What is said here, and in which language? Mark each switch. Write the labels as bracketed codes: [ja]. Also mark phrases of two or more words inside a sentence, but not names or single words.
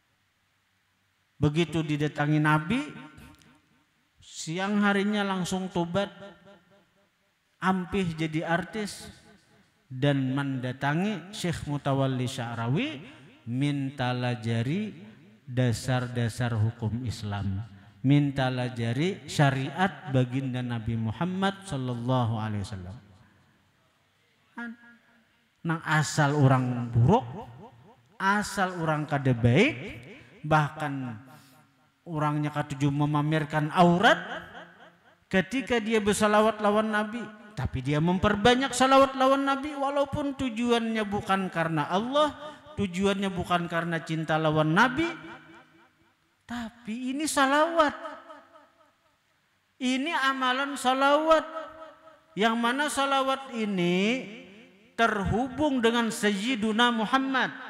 [bjn] Begitu didatangi Nabi, siang harinya langsung tobat, ampih jadi artis, dan mendatangi Syekh Mutawalli Sya'rawi minta lajari dasar-dasar hukum Islam, minta lajari syariat baginda Nabi Muhammad [ar] صلى الله عليه وسلم. [bjn] Nang asal orang buruk, asal orang kada baik, bahkan orangnya katuju memamerkan aurat ketika dia bersalawat lawan Nabi, tapi dia memperbanyak salawat lawan Nabi walaupun tujuannya bukan karena Allah, tujuannya bukan karena cinta lawan Nabi, tapi ini salawat, ini amalan salawat, yang mana salawat ini terhubung dengan Sayyiduna Muhammad.